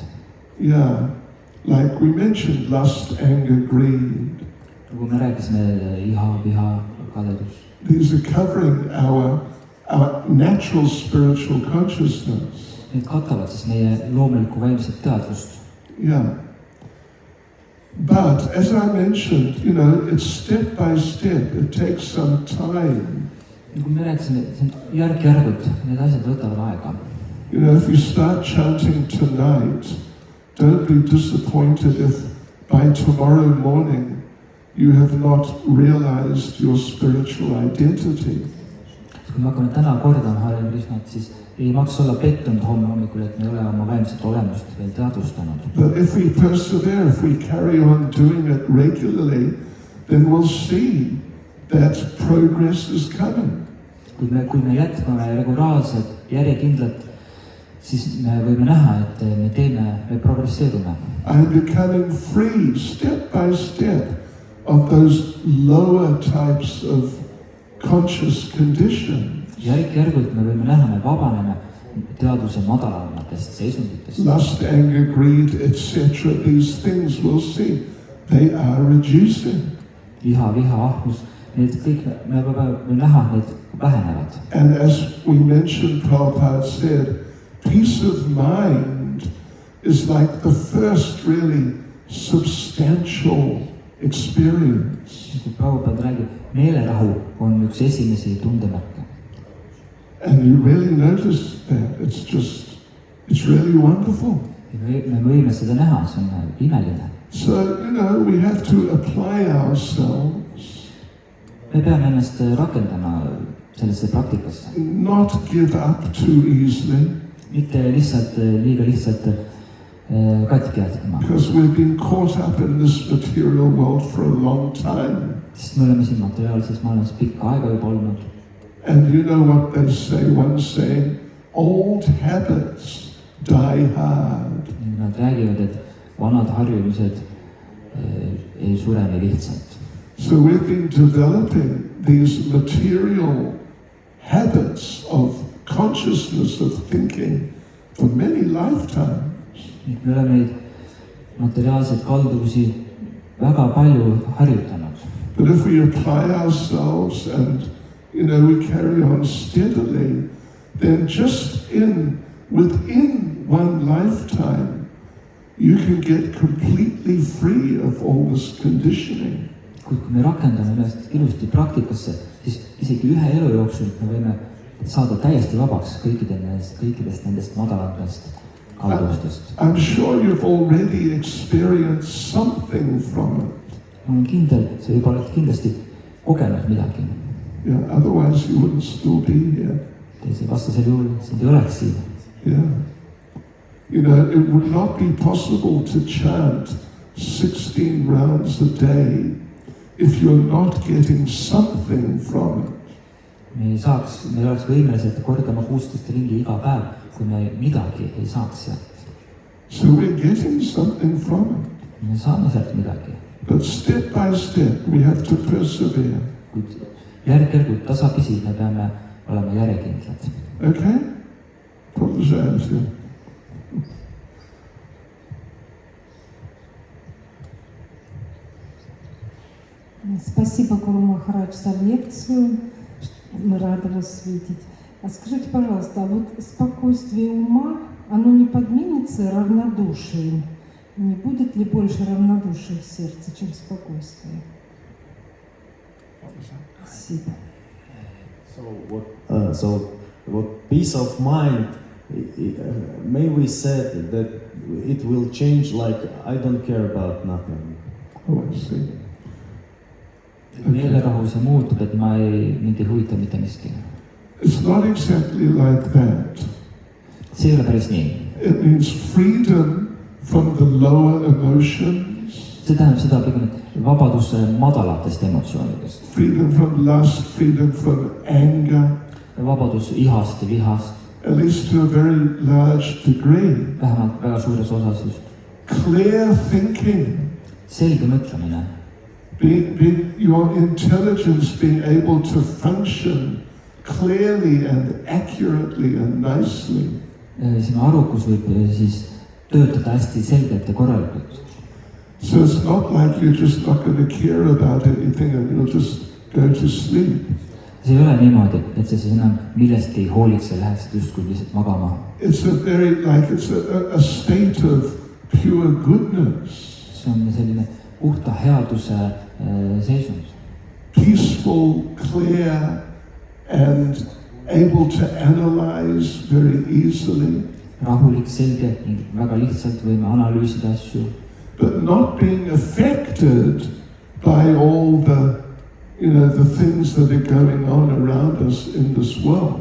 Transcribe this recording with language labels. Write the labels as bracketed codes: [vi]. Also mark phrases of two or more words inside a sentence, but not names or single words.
[en] Yeah, like we mentioned, lust, anger, greed. [et] Nagu me rääkisime, iha, viha, kadedus. [en] These are covering our natural spiritual consciousness. [et] Need katavad siis meie loomulikku vaimset teadvust. [en] Yeah. But as I mentioned, you know, it's step by step. It takes some time. [et] Nagu me rääkisime, see on järk-järgult, need asjad võtavad aega. [en] You know, if you start chanting tonight, don't be disappointed if by tomorrow morning you have not realized your spiritual identity. [et] Kui me hakkame täna kordama Hare Krishnat, siis ei maksa olla pettunud homme hommikul, et me ei ole oma vaimset olemust veel teadvustanud. [en] But if we persevere, if we carry on doing it regularly, then we'll see that progress is coming. [et] Kui me jätkame regulaarselt, järjekindlalt, siis me võime näha, et me progresseerume. [en] I'm becoming free step by step of those lower types of conscious conditions. [et] Järk-järgult me võime näha, me vabaneme teadvuse madalamatest seisunditest. [en] Lust, anger, greed, etc. These things we'll see, they are reducing. [et] Viha, ahvus, need kõik me võime näha, need vähenevad. [en] And as we mentioned, Prabhupada said, peace of mind is like the first really substantial experience. [et] Kui Prabhupada räägib, meelerahu on üks esimesi tundemärke. [en] And you really notice that. It's really wonderful. [et] Me võime seda näha, see on imeline. [en] So, you know, we have to apply ourselves. [et] Me peame ennast rakendama sellesse praktikasse. [en] Not give up too easily. [et] Mitte liiga lihtsalt katki jätkama. [en] Because we've been caught up in this material world for a long time. [et] Sest me oleme siin materiaalses maailmas pikka aega juba olnud. [en] And you know what they say, one saying, old habits die hard. [et] Nad räägivad, et vanad harjumused ei sure nii lihtsalt. [en] So we've been developing these material habits of consciousness, of thinking, for many lifetimes. [et] Me oleme neid materiaalseid kalduvusi väga palju harjutanud. [en] But if we apply ourselves and, you know, we carry on steadily, then just within one lifetime, you can get completely free of all this conditioning. [et] Kui me rakendame ennast ilusti praktikasse, siis isegi ühe elu jooksul me võime saada täiesti vabaks kõikidest nendest madalatest kalduvustest. [en] I'm sure you've already experienced something from it. [et] Ma olen kindel, sa juba oled kindlasti kogenud midagi. [en] Yeah, otherwise you wouldn't still be here. [et] Vastasel juhul sind ei oleks siin. [en] Yeah. You know, it would not be possible to chant 16 rounds a day if you're not getting something from it. [et] Me ei oleks võimelised kordama 16 ringi iga päev, kui me midagi ei saaks sealt. [en] So we're getting something from it. [et] Me saame sealt midagi. [en] But step by step we have to persevere. [et] Kuid järk-järgult tasapisi me peame olema järjekindlad. [ru] Okay? Продолжаемся. Спасибо, Гуру Махарадж, за лекцию. Мы рады вас видеть. А скажите, пожалуйста, а вот спокойствие ума, оно не подменится равнодушием? Не будет ли больше равнодушия в сердце, чем спокойствие? Спасибо. [en] So what peace of mind, may we said that it will change like I don't care about nothing. Oh, I see. [et] Meelerahu see muutub, et mind ei huvita mitte miski. [en] It's not exactly like that. [et] see ei ole päris nii. [en] It means freedom from the lower emotions, [et] see tähendab seda pigem, et vabadus madalatest emotsioonidest, [en] freedom from lust, freedom from anger, [et] vabadus ihast ja vihast, [en] at least to a very large degree. [et] vähemalt väga suures osas just. [en] Clear thinking, [et] Selge mõtlemine, [en] your intelligence being able to function clearly and accurately and nicely. [et] sinu arukus võib siis töötada hästi selgelt ja korralikult. [en] So it's not like you're just not going to care about anything and you'll just go to sleep. [et] see ei ole niimoodi, et sa siis enam millestki ei hooliks ja läheksid justkui lihtsalt magama. [en] It's a state of pure goodness, [et] see on selline puhta headuse seisund. [en] peaceful, clear, and able to analyze very easily, [et] rahulik, selge ning väga lihtsalt võime analüüsida asju, [en] but not being affected by all the things that are going on around us in this world.